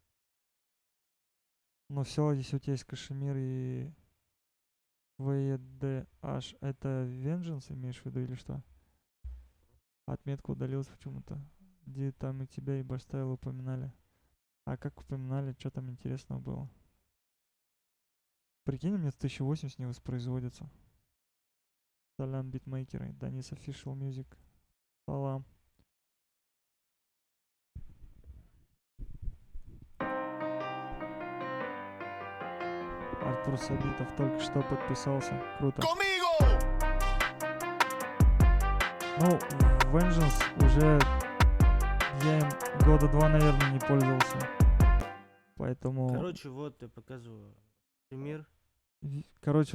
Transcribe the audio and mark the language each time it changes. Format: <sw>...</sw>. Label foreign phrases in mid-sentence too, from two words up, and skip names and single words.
<ru>Ну все, если у тебя есть кашемир и VEDH, это Vengeance имеешь в виду или что? Отметка удалилась почему-то. Где там и тебя, и Башстайл упоминали. А как упоминали, что там интересного было? Прикинь, у меня 1080 не воспроизводится. Салам, битмейкеры. Данис Official Music. Салам. Артур Сабитов только что подписался. Круто. Conmigo. Ну, Vengeance уже я им года 2, наверное, не пользовался. Поэтому... Короче, вот я показываю. Пример. Короче,</ru>